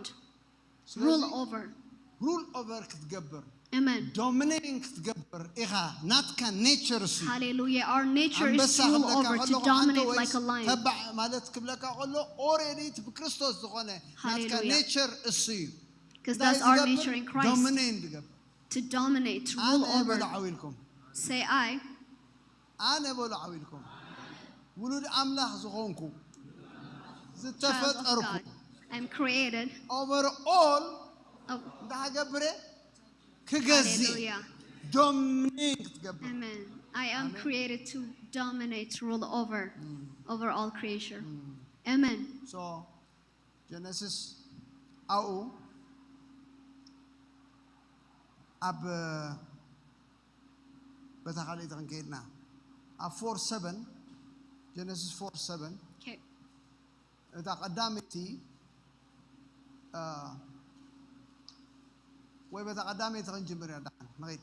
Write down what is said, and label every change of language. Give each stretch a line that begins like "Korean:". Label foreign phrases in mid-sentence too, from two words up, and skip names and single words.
English: Rule over. rule over
Tigrinya: ክትገብር
English: Amen.
Tigrinya: dominating ክትገብር ኢኻ ናትካ nature ሲ
English: Hallelujah. Our nature is to rule over, to dominate like a lion.
Tigrinya: ተባዕ ማለት ክብለካ ከሎ already ብክርስቶስ ዝኾነ ናትካ
English: Hallelujah.
Tigrinya: nature እሱ እዩ
English: Because that's our nature in Christ.
Tigrinya: dominate ትገብር
English: To dominate, to rule
Tigrinya: ኣነ
English: over.
Tigrinya: በሎ ዓዊልኩም
English: Say I.
Tigrinya: ኣነ በሎ ዓዊልኩም ውሉድ ኣምላኽ ዝኾንኩ
English: Child of
Tigrinya: ዝተፈጠርኩ
English: God. I'm created. over all Of,
Tigrinya: እንዳሃገብረ ክገዝእ
English: hallelujah.
Tigrinya: dominate ክትገብር
English: Amen. I am created to dominate, to rule over all creation. Amen.
Tigrinya: so Genesis ኣብኡ ኣብ በታ ካልእቲ ክንከይድና ኣብ 4:7 Genesis 4:7
English: Okay.
Tigrinya: እታ ቀዳመይቲ ወይ በታ ቀዳመይቲ ክንጅምር እያ ዳሓን ንኸይድ